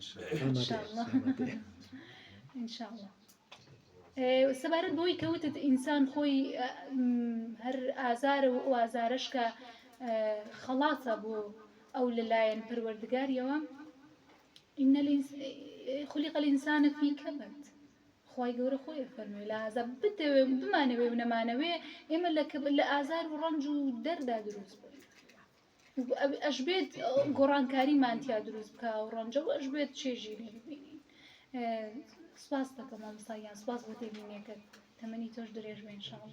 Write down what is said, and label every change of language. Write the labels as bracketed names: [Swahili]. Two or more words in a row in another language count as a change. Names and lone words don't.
[Central Kurdish] ئینشاءالله سەبارەت بۆی کەوتت ئینسان خۆی هەر ئازارە و ئەو ئازارەش کە خەڵاتە بۆ ئەو لەلایەن پەروەردگاریەوە [Arabic] خولق الإنسان في كبد [Central Kurdish] خوای گەورە خۆی فەرمووی لە ئازار بمانەوێ و نەمانەوێ ئێمە لە ئازار و ڕەنج و دەردا دروست بووین ئەش بێت گۆڕانکاریمانتیا دروست بکە و ڕەنجە و ئەش بێت چێژی لێ ببینین سپاس دەکەم مامۆستایان سپاس بۆ تێبینیەکەت تەمەنی تۆش درێژ بێ ئینشاءالله